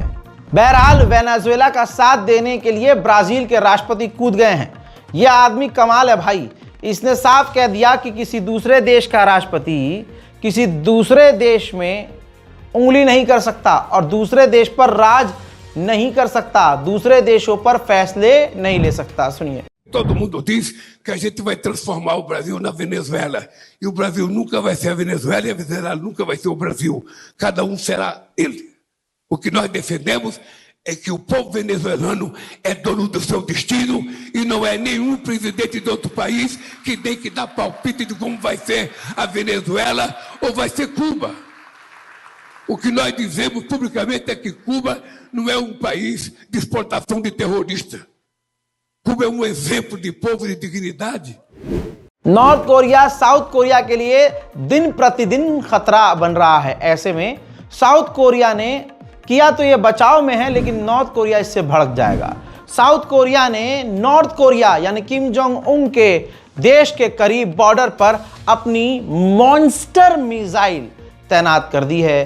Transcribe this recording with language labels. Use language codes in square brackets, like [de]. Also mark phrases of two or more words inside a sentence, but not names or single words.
[hi] बहरहाल वेनेजुएला का साथ देने के लिए ब्राज़ील के राष्ट्रपति कूद गए हैं। यह आदमी कमाल है भाई। इसने साफ कह दिया कि किसी दूसरे देश का राष्ट्रपति किसी दूसरे देश में उंगली नहीं कर सकता और दूसरे देश पर राज नहीं कर सकता, दूसरे देशों पर फैसले नहीं ले सकता। सुनिए। [pt] Todo mundo diz que a gente vai transformar o Brasil na Venezuela. E o Brasil nunca vai ser a Venezuela e a Venezuela nunca vai ser o Brasil. Cada um será ele. O que nós defendemos é que o povo venezuelano é dono do seu destino e não é nenhum presidente de outro país que tem que dar palpite de como vai ser a Venezuela ou vai ser Cuba. O que nós dizemos publicamente é que Cuba não é um país de exportação de terrorista. Cuba é um exemplo de povo de dignidade. [hi] नॉर्थ कोरिया साउथ कोरिया के लिए दिन प्रतिदिन खतरा बन रहा है। ऐसे में साउथ कोरिया ने किया तो ये बचाव में है, लेकिन नॉर्थ कोरिया इससे भड़क जाएगा। साउथ कोरिया ने नॉर्थ कोरिया यानी किम जोंग उन के देश के करीब बॉर्डर पर अपनी [en] monster missile [hi] तैनात कर दी है।